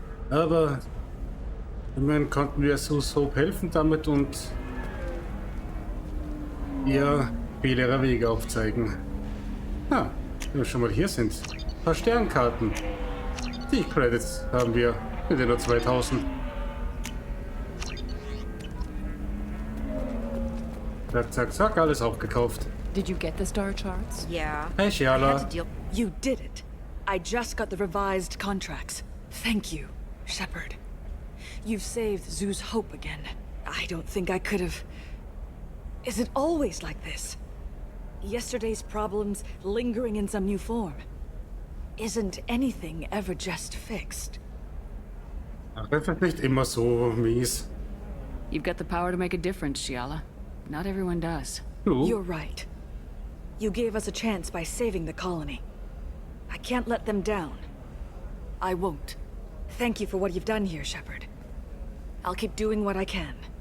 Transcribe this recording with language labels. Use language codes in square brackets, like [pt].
[de] Aber immerhin konnten wir Hope helfen damit und ihr viele Wege aufzeigen. Ja, wenn wir schon mal hier sind. Ein paar Sternkarten. Die Credits haben wir. Mit nur 2000. Zack, zack, zack, alles aufgekauft. [en] Did you get the star charts? Yeah. Hey, I Shiala. had to deal. You did it. I just got the revised contracts. Thank you, Shepard. You've saved Zoo's hope again. I don't think I could have... Is it always like this? Yesterday's problems lingering in some new form. Isn't anything ever just fixed? [de] Ach, das wird nicht immer so mies. [en] You've got the power to make a difference, Shiala. Not everyone does. [de] Du? [en] You're right. You gave us a chance by saving the colony. I can't let them down. I won't. Thank you for what you've done here, Shepard. I'll keep doing what I can.